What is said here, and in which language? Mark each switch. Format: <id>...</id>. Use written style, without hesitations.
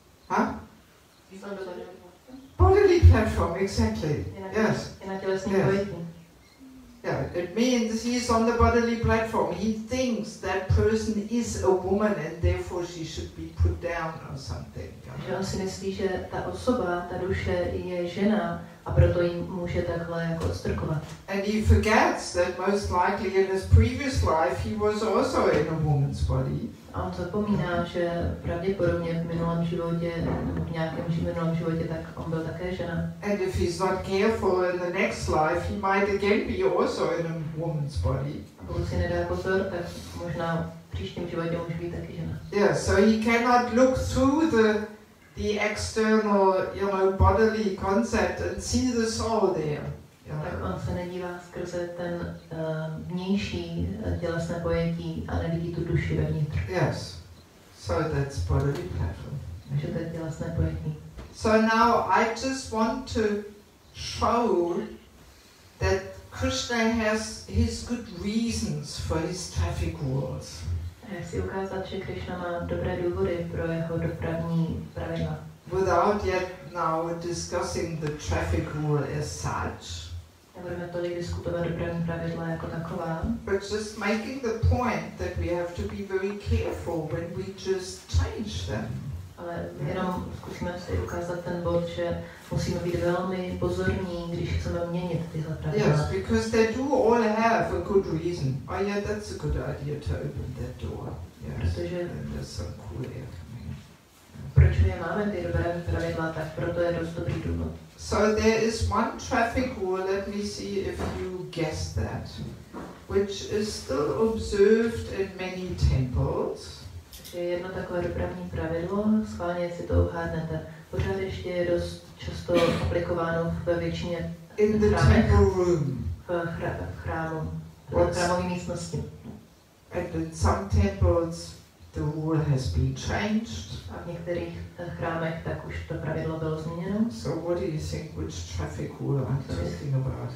<en>Huh? Bodily platform, exactly. Yes.</en> <cs>Je na tělesný</cs> <en>Yes.</en> <cs>pojetí.</cs> <en>Yeah, it means he's on the bodily platform. He thinks that person is a woman and therefore she should be put down or something.</en> <cs>Že on si myslí, že ta osoba, ta duše je žena a proto jim může takhle jako odstrkovat.</cs> <en>And he forgets that most likely in his previous life he was also in a woman's body.</en> <cs>A on zapomíná, že pravděpodobně v minulém životě, nebo v nějakém minulém životě, tak on byl také žena.</cs> <en>And if he's not careful in the next life, he might again be also in a woman's body.</en> <cs>A pokud si nedá pozor, tak možná v příštím životě může být taky žena.</cs> <en>Yeah, so he cannot look through the external, bodily concept and see the soul there.</en> <cs>Tak on se nedívá skrze ten vnější tělesné pojetí a nevidí tu duši vevnitř.</cs> <en>Yes. So that's bodily platform.</en> <cs>Takže to je tělesné pojetí.</cs> <en>So now I just want to show that Krishna has his good reasons for his traffic rules.</en> <cs>Já chci ukázat, že Krishna má dobré důvody pro jeho dopravní pravidla.</cs> <en>Without yet now discussing the traffic rule as such.</en> <cs>Nebudeme tolik diskutovat dopravní pravidla jako taková.</cs> <en>But just making the point that we have to be very careful when we just change them.</en> <cs>Ale jenom zkusíme si ukázat ten bod, že musíme být velmi pozorní, když chceme měnit tyhle pravidla.</cs> <en>Yes, because they do all have a good reason. Oh yeah, that's a good idea to open that door. Yes,</en> <cs>Protože</cs> <en>and there's some cool air coming.</en> <cs>proč my máme ty dobré pravidla, tak proto je dost dobrý důvod.</cs> <en>So there is one traffic rule, let me see if you guess that, which is still observed in many temples.</en> <cs>Takže jedno takové dopravní pravidlo, schválně si to uhádnete, pořád ještě je dost často aplikováno ve většině</cs> <en>In the</en> <cs>chrámech,</cs> <en>temple room.</en> <cs>v chrámové místnosti.</cs> <en>And in some temples the rule has been changed.</en> <cs>A v některých chrámech tak už to pravidlo bylo změněno.</cs> <en>So what do you think, which traffic rule I'm talking about?</en>